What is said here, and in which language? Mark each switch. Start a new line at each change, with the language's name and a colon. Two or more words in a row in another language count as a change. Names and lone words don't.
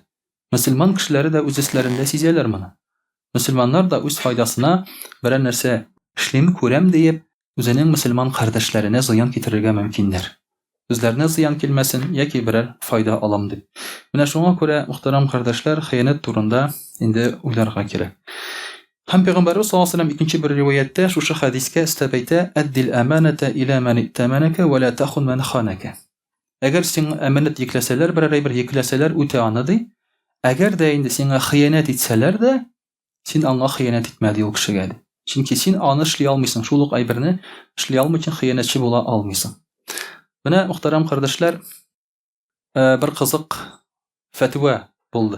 Tatar: Мөселман кешеләре дә үз эсләрендә сизәләр моны. Мөселманнар да үз файдасына берәр нәрсә эшлим, күрәм диеп, үзенең мөселман кардәшләренә зыян китерергә мөмкиннәр. Үзләренә зыян килмәсен яки берәр файда алам дип. Менә шуңа күрә, мөхтәрәм кардәшләр, хыянәт турында инде уйларга кирәк. Һәм Пәйгамбәрбез
Arabic: صلى الله عليه وسلم
Tatar: икенче бер риваяттә шушы хәдискә өстәп әйтә:
Arabic: "أد الأمانة إلى من ائتمنك ولا تخن من خانك."
Tatar: Әгәр сиңа аманат йөкләсәләр, берәр бер йөкләсәләр, үтә аны ди. Әгәр дә инде сиңа хыянәт итсәләр дә, син аңа хыянәт итмә ди ул кешегә. Чөнки син аны эшли алмыйсың, шул ук әйберне эшли алмый өчен хыянәтче була алмыйсың. Менә мөхтәрәм кардәшләр, бер кызык фәтва булды.